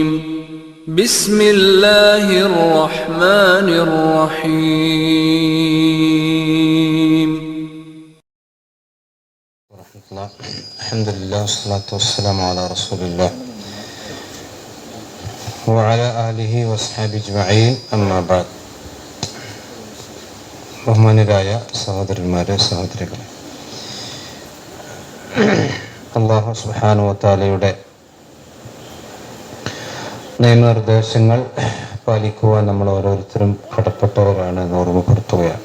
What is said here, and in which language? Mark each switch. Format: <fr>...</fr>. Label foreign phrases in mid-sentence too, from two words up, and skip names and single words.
<ar>بسم الله الرحمن الرحيم. الحمد لله والصلاة والسلام على رسول الله وعلى آله وصحبه أجمعين. أما بعد.</ar> <ml>ബഹുമാന്യരായ സഹോദരന്മാരെ, സഹോദരികളെ, അല്ലാഹു</ml> <ar>سبحانه وتعالى</ar> <ml>നിയമനിർദ്ദേശങ്ങൾ പാലിക്കുവാൻ നമ്മൾ ഓരോരുത്തരും കടപ്പെട്ടവരാണ് എന്ന് ഓർമ്മപ്പെടുത്തുകയാണ്.</ml>